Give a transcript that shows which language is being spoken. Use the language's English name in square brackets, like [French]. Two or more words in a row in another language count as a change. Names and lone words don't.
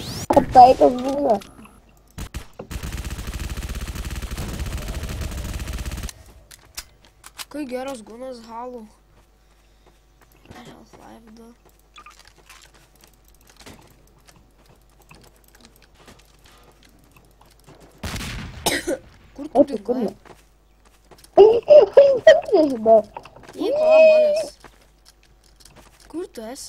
[Lithuanian] Tai kas būna. Kai geras gunas Halo. Half-Life 2. Kur tu dingai? Nežinau. Į manęs. Kur tu esi?